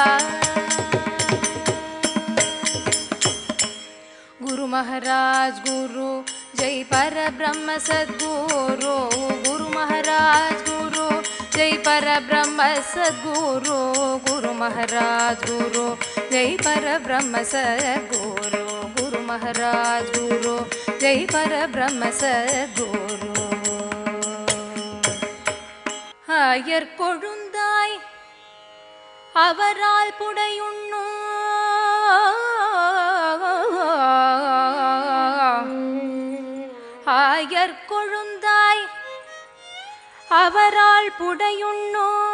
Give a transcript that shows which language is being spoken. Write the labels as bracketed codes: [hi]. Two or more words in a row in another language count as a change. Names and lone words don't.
[sa] गुरु महाराज गुरु जय पर ब्रह्म सद्गुरु. गुरु महाराज गुरु जय पर ब्रह्म सद्गुरु. गुरु महाराज गुरु जय पर ब्रह्म सद्गुरु. गुरु महाराज गुरु जय पर ब्रह्म सद्गुरु. [ta] ஆயர் கொழுந்தாய் அவரால் புடையுண்ணோ. ஆயர் கொழுந்தாய் அவரால் புடையுண்ணோ.